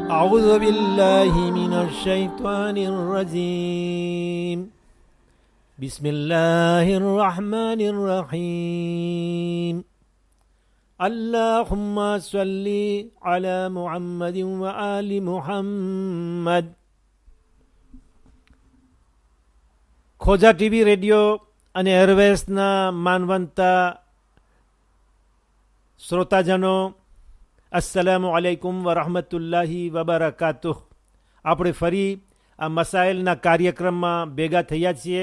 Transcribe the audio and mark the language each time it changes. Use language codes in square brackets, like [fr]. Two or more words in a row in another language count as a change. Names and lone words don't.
[ar] أعوذ بالله من الشيطان الرجيم بسم الله الرحمن الرحيم اللهم صل على محمد وآل محمد. [gu] ખોજા ટીવી રેડિયો અને એરવેસના માનવંતા શ્રોતાજનો, [ar] السلام عليكم ورحمة الله وبركاته. [gu] આપણે ફરી આ મસાઇલના કાર્યક્રમમાં ભેગા થયા છીએ.